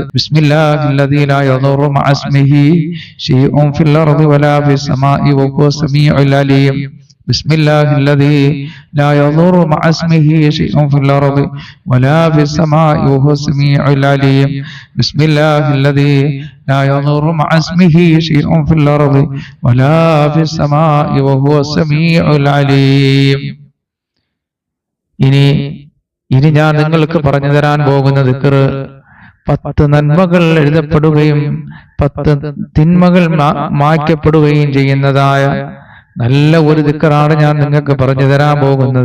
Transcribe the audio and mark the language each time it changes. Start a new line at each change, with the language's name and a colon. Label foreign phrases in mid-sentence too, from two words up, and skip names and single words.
Arabic: بسم الله الذي لا يضر مع اسمه شيء في الأرض ولا في السماء وهو السميع العليم. بسم الله الذي لا يضر مع اسمه شيء في الأرض ولا في السماء وهو السميع العليم. ബിസ്മില്ലാഹില്ലദീ لا يضر مع اسمه شيء في الأرض ولا في السماء وهو السميع العليم.
Malayalam: ഇനി ഞാൻ നിങ്ങൾക്ക് പറഞ്ഞു തരാൻ പോകുന്ന ദിക്ർ 10 നന്മകൾ എഴുതപ്പെടുകയും 10 തിന്മകൾ മായ്ക്കപ്പെടുകയും ചെയ്യുന്നതായ നല്ല ഒരു ദിക്റാണ് ഞാൻ നിങ്ങൾക്ക് പറഞ്ഞു തരാൻ പോകുന്നത്.